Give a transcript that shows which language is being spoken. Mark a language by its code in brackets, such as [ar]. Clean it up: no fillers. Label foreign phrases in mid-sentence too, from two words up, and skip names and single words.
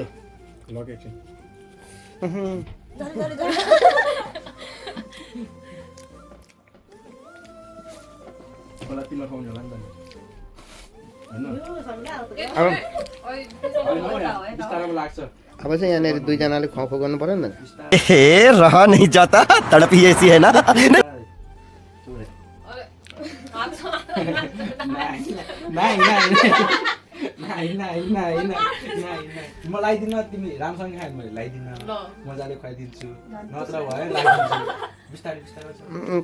[ne] ल एकछिन मलाई तिमीलाई खुवाउने होला नि त होइन बिस्तारमा लाग्छ अब चाहिँ यहाँनिर दुईजनाले खुवाउ गर्नु पर्यो नि त [hi] ए रहा नहीं जाता तड़प ही ऐसी है ना [ne] म लगाइदिन तिमी राम्रोसँग खायो मैले लगाइदिन मजाले खुवाइदिन्छु नत्र भयो लगाइदिन्छु बिस्तारै बिस्तारै